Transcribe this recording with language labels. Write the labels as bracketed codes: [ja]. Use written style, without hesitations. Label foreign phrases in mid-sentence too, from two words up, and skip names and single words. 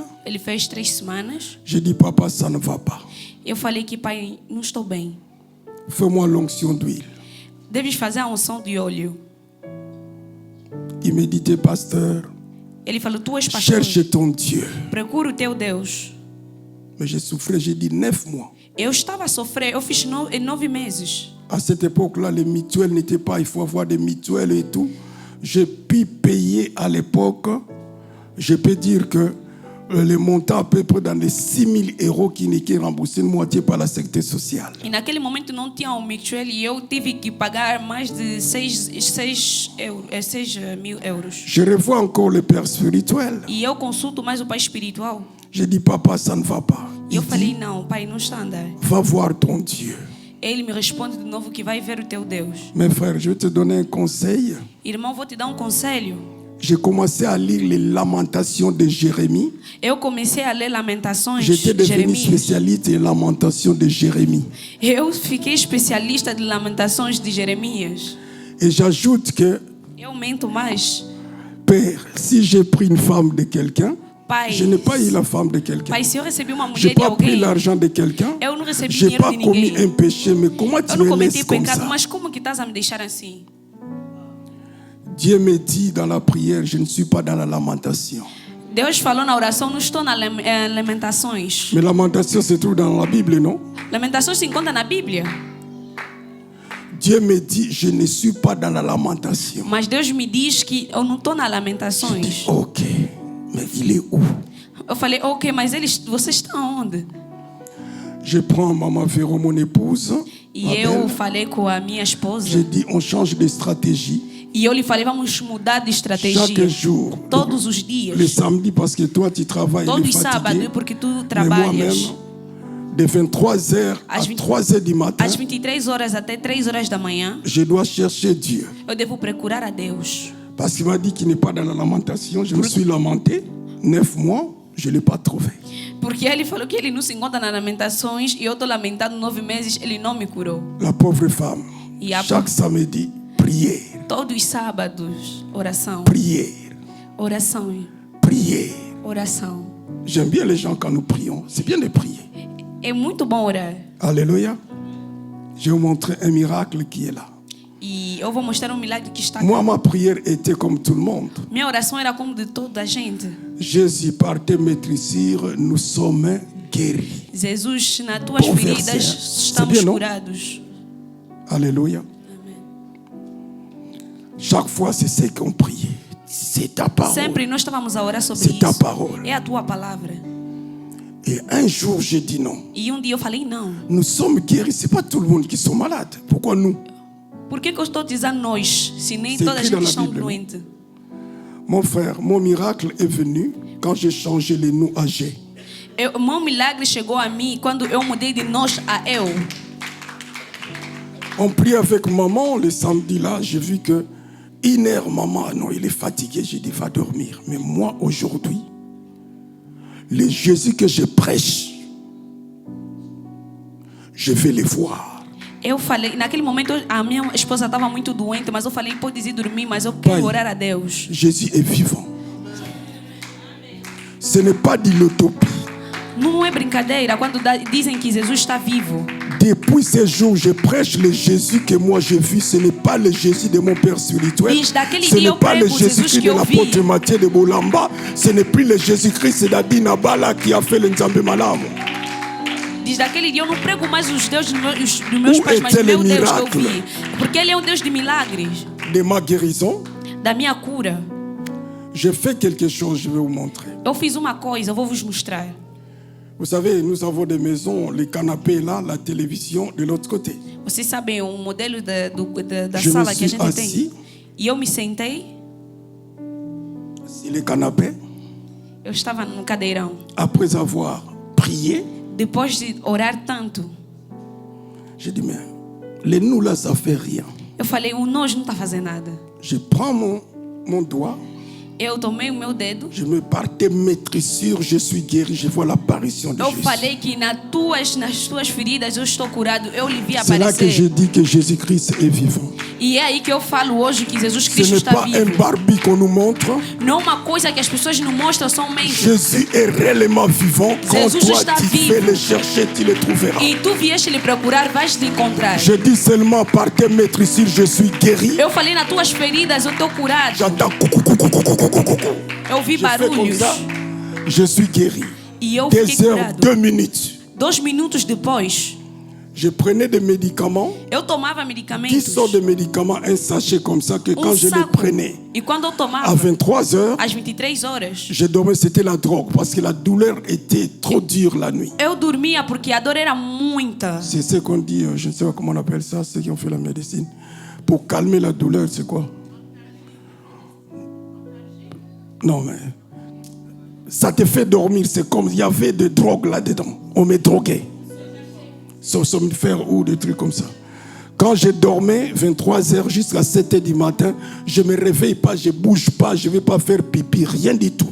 [pt] Ele fez 3 semanas. [fr] J'ai dit, papa, ça ne va pas. [pt] Eu falei que, pai, não estou bem. [fr] Fais-moi l'onction d'huile. [pt] Deves fazer a unção de óleo. [fr] Il me dit, pasteur, [pt] Ele falou, tu és pastor. [fr] cherche ton Dieu. [pt] Procura o teu Deus. [fr] Mais j'ai souffert, j'ai dit 9 mois. [pt] Eu estava a sofrer. Eu fiz 9 meses. [fr] À cette époque-là, les mutuelles n'étaient pas, il faut avoir des mutuelles et tout. J'ai pu payer à l'époque, je peux dire que les montants à peu près dans les 6 000 euros qui n'étaient remboursés une moitié par la sécurité sociale. [pt] E naquele momento não tinha o mutual e eu tive que pagar mais de 6 mil euros. [fr] Je revois encore le père spirituel. [pt] E eu consulto mais o pai espiritual. [fr] J'ai dit, papa, ça ne va pas. [pt] E eu falei, não, pai, não está a andar. [fr] Va voir ton Dieu. [pt] Ele me responde de novo que vai ver o teu Deus. [fr] Mes frères, je vais te donner un conseil. [pt] Irmão, vou te dar um conselho. [fr] J'ai commencé à lire les lamentations de Jérémie. [pt] Eu comecei a ler Lamentações [fr] J'étais de devenu [pt] Jeremias. [fr] spécialiste des lamentations de Jérémie. [pt] Eu fiquei especialista de Lamentações de Jeremias. [fr] Et j'ajoute que, [pt] Eu mento mais. [fr] Père, si j'ai pris une femme de quelqu'un, [pt] Pai, [fr] je n'ai pas eu la femme de quelqu'un. [pt] pai, se eu recebi uma [fr] Je n'ai [pt] mulher de [fr] pas pris [pt] alguém, [fr] l'argent de quelqu'un. [pt] eu não recebi [fr] Je n'ai [pt] dinheiro [fr] pas [pt] de [fr] commis [pt] ninguém. [fr] un péché. Mais comment tu [pt] Eu não [fr] me [pt] cometi [fr] laisses comme [pt] pecado, [fr] ça? [pt] mas como que estás a me deixar assim? [fr] Dieu me dit dans la prière, je ne suis pas dans la lamentation. [pt] Deus falou na oração, não estou na Lamentações. [fr] Mais lamentation se trouve dans la Bible, non? [pt] Lamentações se encontra na Bíblia. [fr] Dieu me dit, je ne suis pas dans la lamentation. [pt] Mas Deus me diz que eu não estou na Lamentações. [fr] Ok, mais il est où? [pt] Eu falei, ok, mas você está onde? [fr] Je prends Maman Véro, mon épouse. [pt] E [fr] ma [pt] eu [fr] belle. [pt] falei com a minha esposa. [fr] J'ai dit, on change de stratégie. [pt] E eu lhe falei, vamos mudar de estratégia. [fr] Chaque jour. [pt] Todos os dias. [fr] Le samedi, parce que toi, tu travailles, [pt] Todos [fr] il [pt] os [fr] est fatigué. [pt] sábados, porque tu [fr] Mais [pt] trabalhas. [fr] moi-même, de 23h à [pt] Às 20 [fr] 3h du matin, [pt] Às 23 horas até 3 horas da manhã, [fr] je dois chercher Dieu. [pt] eu devo procurar a Deus. [fr] Parce qu'il m'a dit qu'il n'est pas dans la lamentation. Je me suis lamenté. 9 mois, je ne l'ai pas trouvé. [pt] Porque ele falou que ele não se encontra nas lamentações e eu estou lamentando 9 meses, ele não me curou. [fr] La pauvre femme, Et après- chaque samedi, prière, [pt] Todos os sábados, oração, [fr] prière, [pt] oração, [fr] prière. [pt] oração. [fr] J'aime bien les gens quand nous prions. C'est bien de prier. [pt] É muito bom orar. [fr] Alléluia. Je vais vous montrer un miracle qui est là. [pt] E eu vou mostrar milagre que está aqui. [fr] Moi, ma prière était comme tout le monde. [pt] Minha oração era como de toda a gente. [fr] Jésus, par tes maîtrisures, nous sommes guéris. [pt] Jesus, nas tuas [fr] Bom [pt] feridas [fr] verset. [pt] estamos [fr] C'est bien, non? [pt] curados. [fr] Alléluia. Chaque fois, c'est ce qu'on priait. C'est ta parole. [pt] Sempre nós estávamos a orar sobre [fr] C'est ta [pt] isso. [fr] parole. [pt] É a tua palavra. [fr] Et un jour, j'ai dit non. [pt] E dia eu falei não. [fr] Nous sommes guéris. Ce n'est pas tout le monde qui sont malades. Pourquoi nous? [pt] Por que eu estou dizendo nós, se nem [fr] C'est [pt] toda a [fr] écrit dans [pt] gente [fr] la [pt] está [fr] Bible, [pt] doente? [fr] Mon frère, mon miracle est venu quand j'ai changé les noms à G. [pt] O meu milagre chegou a mim quando eu mudei de nós a eu. [fr] On prie avec maman le samedi là. J'ai vu que 1h, maman, non, il est fatigué. J'ai dit, va dormir. Mais moi, aujourd'hui, le Jésus que je prêche, je vais le voir. [pt] Eu falei, naquele momento a minha esposa estava muito doente, mas eu falei, pode ir dormir, mas eu quero orar a Deus. [fr] Jésus est vivant. Ce n'est pas de l'utopie. [pt] Não é brincadeira quando dizem que Jesus está vivo. [fr] Depuis ce jour, je prêche le Jésus que moi j'ai vu. Ce n'est pas le Jésus de mon père spirituel. [pt] Diz, daquele [fr] Ce [pt] dia [fr] n'est [pt] eu [fr] pas le [pt] prego Jesus [fr] Jésus-Christ [pt] que [fr] de [pt] eu vi. [fr] l'apôtre Matthieu de Bolamba. Ce n'est plus le Jésus-Christ d'Adina Bala qui a fait le Nzambe Malamu. [pt] Diz, daquele dia eu não prego mais os deuses dos meus [fr] Où [pt] pais, mas [fr] était [pt] o [fr] le [pt] meu Deus que eu [fr] miracle? [pt] vi. Porque Ele é um Deus de milagres, [fr] De ma guérison, [pt] da minha cura. [fr] j'ai fait quelque chose, je vais vous montrer. [pt] Eu fiz uma coisa, eu vou vos mostrar. [fr] Vous savez, nous avons des maisons, les canapés là, la télévision de l'autre côté. [pt] Vocês sabem o modelo da [fr] Je me [pt] sala que a [fr] suis [pt] gente [fr] assis. [pt] tem? E eu me sentei, [fr] Sur les canapés, [pt] eu estava no cadeirão. [fr] après avoir prié, [pt] Depois de orar tanto, [fr] j'ai dit, mais les nous là, ça fait rien. [pt] eu falei, o nós não está fazendo nada. [fr] Je prends mon doigt, [pt] Eu tomei o meu dedo. [fr] Je me par tes meurtrissures, je suis guéri. Je vois l'apparition de [pt] Eu [fr] Jésus. [pt] falei que nas tuas feridas eu estou curado. Eu lhe vi [fr] C'est là que je [pt] aparecer. [fr] dis que Jésus-Christ est vivant. [pt] E é aí que eu falo hoje que Jesus [fr] Ce [pt] Cristo [fr] n'est [pt] está [fr] pas un [pt] vivo. [fr] Barbie qu'on nous montre. [pt] Não uma coisa que as pessoas nos mostram somente. [fr] Jésus est réellement vivant. Quand [pt] Jésus [fr] toi [pt] está [fr] tu [pt] vivo. [fr] fais le chercher, tu le trouveras. [pt] E tu vieste lhe procurar, vais te encontrar. [fr] Je dis seulement par tes meurtrissures, je suis guéri. [pt] Eu falei nas tuas feridas eu estou curado. [fr] J'entends coucou, coucou, coucou, coucou, coucou. [pt] Eu ouvi [fr] Je fais comme [pt] barulhos. [fr] ça, je suis guéri. [pt] E eu [fr] Des [pt] fiquei [fr] heures, [pt] curado. [fr] 2 minutes. [pt] 2 minutos depois, [fr] Je prenais des médicaments, [pt] eu tomava [fr] 10 [pt] medicamentos. [fr] sortes de médicaments, un sachet comme ça, que quand je les [pt] Saco. [fr] prenais [pt] E quando eu [fr] à [pt] tomava, [fr] 23 heures, [pt] às 23 horas, [fr] je dormais, c'était la drogue, parce que la douleur était trop dure la nuit. [pt] eu dormia porque a dor era muita. [fr] C'est ce qu'on dit, je ne sais pas comment on appelle ça, ceux qui ont fait la médecine. Pour calmer la douleur, c'est quoi? Non, mais ça te fait dormir. C'est comme il y avait de drogue là-dedans. On me droguait. Somnifère ou des trucs comme ça. Quand je dormais, 23h jusqu'à 7h du matin, je ne me réveille pas, je ne bouge pas, je ne vais pas faire pipi, rien du tout.